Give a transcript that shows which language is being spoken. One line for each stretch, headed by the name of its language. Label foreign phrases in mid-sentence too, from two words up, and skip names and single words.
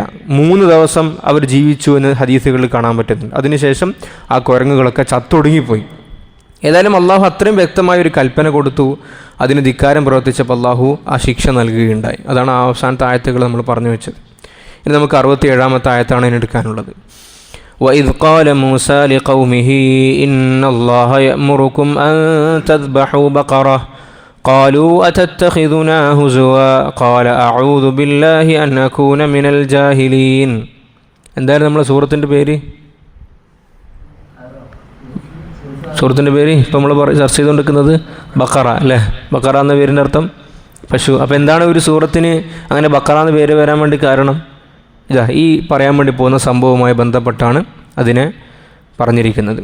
Malayalam: 3 ദിവസം അവർ ജീവിച്ചു എന്ന് ഹദീസുകളിൽ കാണാൻ പറ്റുന്നുണ്ട്. അതിനുശേഷം ആ കുരങ്ങുകളൊക്കെ ചത്തൊടുങ്ങിപ്പോയി. ഏതായാലും അള്ളാഹു അത്രയും വ്യക്തമായൊരു കൽപ്പന കൊടുത്തു. അതിന് ധിക്കാരം പ്രവർത്തിച്ചപ്പോൾ അള്ളാഹു ആ ശിക്ഷ നൽകുകയുണ്ടായി. അതാണ് ആ അവസാനത്തെ ആയത്തുകൾ നമ്മൾ പറഞ്ഞു വെച്ചത്. ഇനി നമുക്ക് 67-ാമത്തെ ആയത്താണ് ഇതിനെടുക്കാനുള്ളത്.
Arabic: وَإِذْ قَالَ مُوسَى لِقَوْمِهِ إِنَّ اللَّهَ يَأْمُرُكُمْ أَن تَذْبَحُوا بَقَرَةً قالوا أتتخذنا هزوا قال أعوذ بالله أن أكون من الجاهلين.
Malayalam: എന്തായിരുന്നു നമ്മളെ സൂറത്തിൻ്റെ പേര്? ഇപ്പം നമ്മൾ ചർച്ച ചെയ്തുകൊണ്ടിരിക്കുന്നത് ബഖറ അല്ലേ? ബഖറ എന്ന പേരിൻ്റെ അർത്ഥം പശു. അപ്പോൾ എന്താണ് ഒരു സൂറത്തിന് അങ്ങനെ ബഖറ എന്ന പേര് വരാൻ വേണ്ടി കാരണം? ഇതാ ഈ പറയാൻ വേണ്ടി പോകുന്ന സംഭവവുമായി ബന്ധപ്പെട്ടാണ് അതിനെ പറഞ്ഞിരിക്കുന്നത്.